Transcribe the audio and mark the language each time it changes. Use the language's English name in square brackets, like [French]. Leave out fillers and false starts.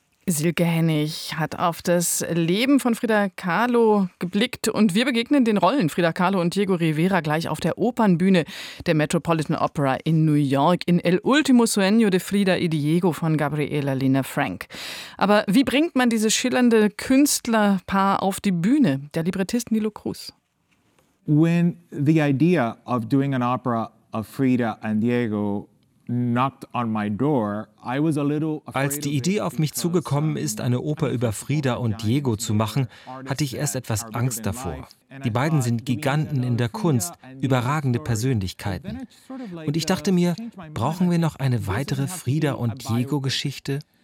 [German] Silke Hennig hat auf das Leben von Frida Kahlo geblickt und wir begegnen den Rollen Frida Kahlo und Diego Rivera gleich auf der Opernbühne der Metropolitan Opera in New York in El Último Sueño de Frida y Diego von Gabriela Lina Frank. Aber wie bringt man dieses schillernde Künstlerpaar auf die Bühne? Der Librettist Nilo Cruz. [English] When the idea of doing an opera of Frida and Diego knocked on my door, I was a little afraid. [German] Als die Idee auf mich zugekommen ist, eine Oper über Frida und Diego zu machen, hatte ich erst etwas Angst davor. Die beiden sind Giganten in der Kunst, überragende Persönlichkeiten. Und ich dachte mir, brauchen wir noch eine weitere Frida und Diego-Geschichte?